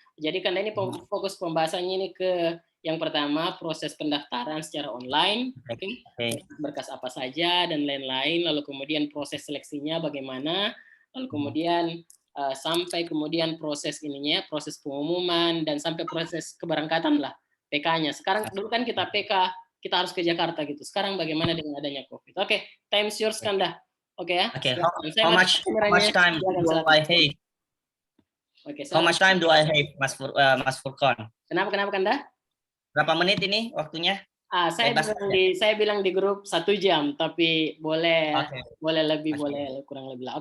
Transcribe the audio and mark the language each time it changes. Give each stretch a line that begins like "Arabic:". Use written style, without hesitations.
Indonesian: Jadi Kanda ini fokus pembahasannya ini ke yang pertama proses pendaftaran secara online, berkas apa saja dan lain-lain, lalu kemudian proses seleksinya bagaimana, lalu kemudian sampai kemudian proses ininya, proses pengumuman dan sampai proses keberangkatan lah PK-nya. Sekarang dulu kan kita PK kita harus ke Jakarta gitu. Sekarang bagaimana dengan adanya COVID?
English: Oke, time's yours Kanda. Oke ya. Oke, how much time do I have? Oke, how much time do I have, Mas Furqon?
Indonesian: Kenapa Kanda? Berapa menit ini waktunya? Saya bilang di grup 1 jam, tapi boleh lebih, boleh kurang lebih lah.